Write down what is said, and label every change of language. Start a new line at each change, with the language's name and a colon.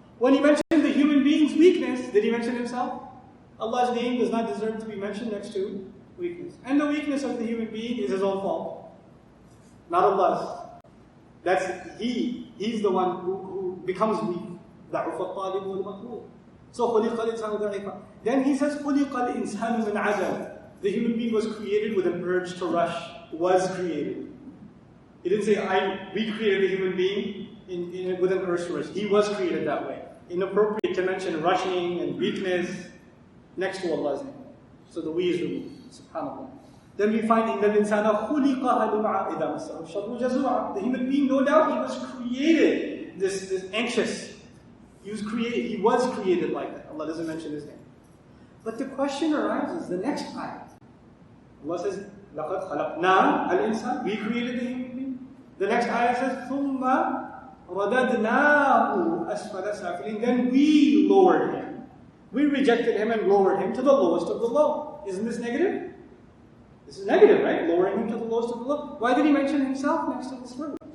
English: When He mentioned the human being's weakness, did He mention Himself? Allah's name does not deserve to be mentioned next to weakness. And the weakness of the human being is his own fault. Not Allah's. That's He's the one who becomes weak.
Arabic: ضَعُفَ الطَّالِبُ وَالْمَطْلُوبُ. So خُلِقَ الْإِنسَانُ ضَعِيفًا.
English: Then He says
Arabic: خُلِقَ الْإِنسَانُ مِنْ عَجَلٍ.
English: The human being was created with an urge to rush. Was created. He didn't say we created the human being with an urge to rush. He was created that way. Inappropriate to mention rushing and weakness next to Allah's name. So the we is removed. SubhanAllah. Then we find
Arabic: إِنَّ الْإِنسَانَ خُلِقَ هَلُوعًا إِذَا مَسَّهُ الشَّرُّ جَزُوعًا.
English: The human being, no doubt, he was created this anxious. He was created like that. Allah doesn't mention his name. But the question arises, the next ayah.
Arabic: Allah says, لَقَدْ خَلَقْنَا الْإِنسَانَ.
English: We created the human being. The next ayah says,
Arabic: ثُمَّ رَدَدْنَاهُ أَسْفَلَ سَافِلِينَ.
English: Then we lowered him. We rejected him and lowered him to the lowest of the low. Isn't this negative? This is negative, right? Lowering him to the lowest of the low. Why did he mention himself next to this word?